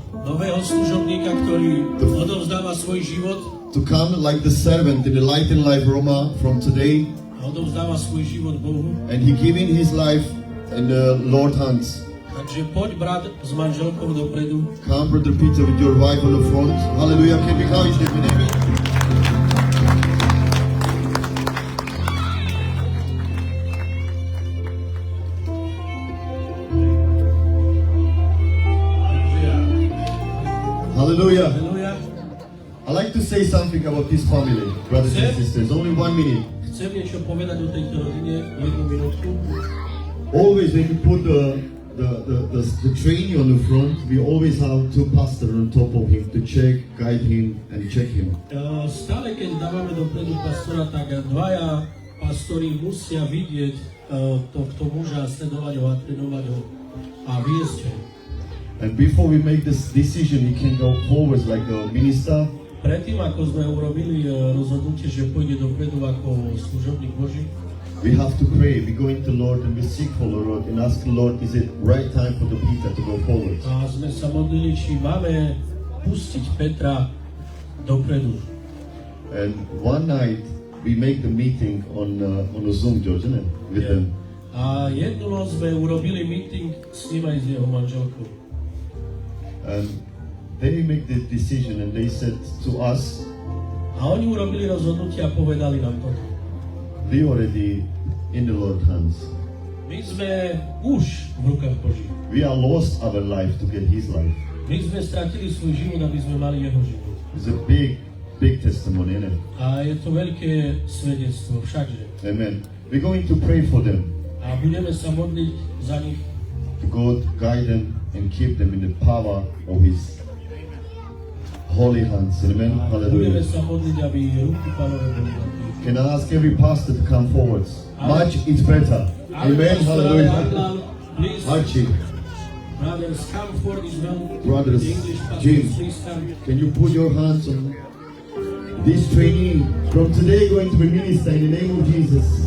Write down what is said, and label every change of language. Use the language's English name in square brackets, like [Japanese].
[Slovak] nového služobníka, ktorý odovzdáva svoj život [English] to come like the servant in the Light and Life Roma from today. [Slovak] a odovzdáva svoj život Bohu. [English] And he giving his life in the Lord's hands. [Slovak] Takže poď brat s manželkou dopredu. [English] Come, Brother Peter, with your wife on the front. Hallelujah. Can we acknowledge them in amen? Hallelujah. Halleluja. I like to say something about this family, brothers and sisters. Only 1 minute. [Slovak] Chcem niečo povedať o tejto rodine, 1 minútku. [English] Always when you put the trainee on the front, we always have 2 pastors on top of him to check, guide him, and check him. [Slovak] Stále keď dávame dopredu pastora, tak 2 pastori musia vidieť tohto muža, sledovať ho a trénovať ho a viesť ho. [English] And before we make this decision, he can go forward like a minister. [Slovak] Predtým, ako sme urobili rozhodnutie, že pôjde dopredu ako služobník Boží, [English] We have to pray. We go into the Lord and we seek for the Lord and ask the Lord, is it right time for the Peter to go forward? [Slovak] a sme sa modlili, či máme pustiť Petra dopredu. [English] And one night we make the meeting on a Zoom, George, isn't it? With Yeah. them. [Slovak] A jednu noc sme urobili meeting s ním aj s jeho manželkou. [English] And they make the decision and they said to us, [Slovak] A oni urobili rozhodnutie a povedali nám toto. [English] we already in the Lord's hands. [Slovak] My sme už v rukách Božích. [English] We are lost our life to get His life. [Slovak] My sme stratili svoj život, aby sme mali jeho život. [English] It's a big testimony, isn't it? [Slovak] A je to veľké svedectvo, všakže. Amen. [English] We're going to pray for them. [Slovak] A budeme sa modliť za nich, [English] God guide them and keep them in the power of His holy hands. Amen. [Slovak] a budeme Hallelujah. sa modliť, aby ruky Pánove boli na tých. [English] Can I ask every pastor to come forward? Much is better. Amen. Hallelujah. Please, Archie, brothers, come forward as well. Brothers, The English pastors, James. please come. can you put your hands on this trainee from today going to be minister in the name of Jesus?